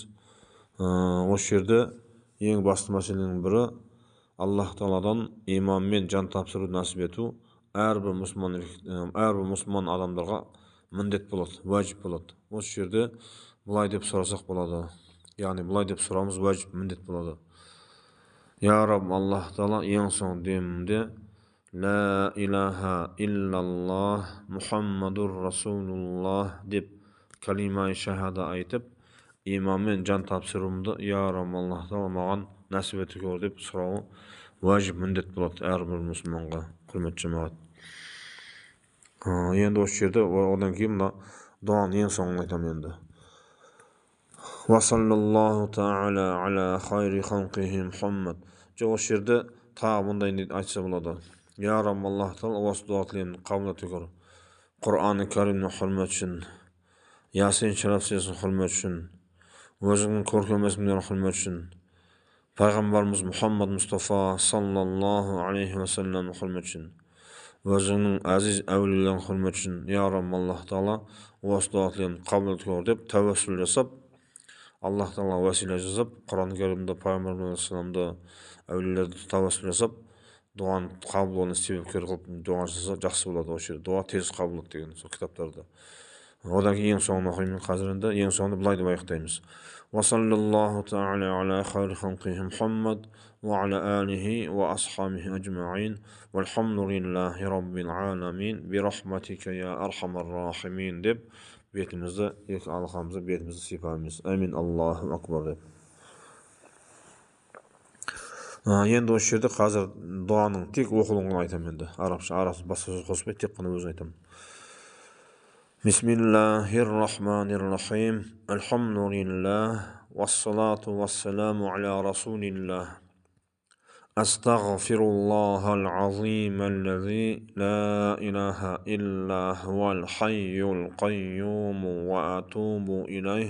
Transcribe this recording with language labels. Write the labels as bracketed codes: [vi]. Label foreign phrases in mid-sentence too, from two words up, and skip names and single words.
[kk] Осы жерде ең басты мәселенің бірі Аллах Тағаладан иманмен жан тапсыру насіп ету әрбір мұсылман адамдарға міндет болады, уәжіп болады. Осы жерде бұлай деп сұрасақ болады. Яғни бұлай деп сұрамыз уәжіп, міндет болады. [ar] يا رب [kk] Аллах Тағала ең соң демімде [ar] لا إله إلا الله محمد رسول الله [kk] деп калима шахада айтып, иманмен жан тапсыруымды [ar] يا رب [kk] Аллах Тағала маған нәсіп ете көр деп сұрауы уәжіп, міндет болады әрбір мұсылманға. Құрметті жамағат. Енді осы жерде одан кейін мына дуаның ең соңын айтамын енді. [ar] وصلى الله تعالى على خير خلقه محمد. [kk] Осы жерде тағы мұндай айтса болады. [ar] يا ربي [kk] Allah Teala осы дуа тілемін қабыл ете көр. Құр'ан-ы Кәрімнің хұрмет үшін, Ясин шарап сүресінің хұрмет үшін, өзіңнің көркем есімдерінің хұрмет үшін, Пайғамбарымыз Мұхаммад Мұстафа [ar] صلى الله عليه وسلم [kk] хұрмет үшін, өзіңнің әзиз әулиелерінің хұрмет үшін, [ar] يا ربي [kk] Allah Teala осы дуа тілемін қабыл ете көр деп тәуәссүл жасап, Аллах Тағала уәсилә жасап, Құр'ан-ы Кәрімде Пайғамбарымыз әулиелерді тәуәссүл жасап, дуаны қабыл болуына себепкер қылып дуа жасаса жақсы болады. Осы жерде дуа тез қабыл болады деген сол кітаптарда. Одан кейін ең соңын оқимын қазір енді. Ең соңында былай деп аяқтаймыз. [ar] وصلى الله تعالى على خير خلقه محمد وعلى آله وأصحابه أجمعين والحمد لله رب العالمين برحمتك يا أرحم الراحمين [kk] деп бетімізді, екі алақанымызды бетімізді сипаймыз. [ar] آمين الله أكبر деп. [kk] Енді осы жерде қазір дуаның тек оқылуын айтамын енді. Арабша басқа сөз қоспай тек қана өзін айтамын. [ar] بسم الله الرحمن الرحيم. الحمد لله والصلاة والسلام على رسول الله. أستغفر الله العظيم الذي لا إله إلا هو الحي القيوم وأتوب إليه.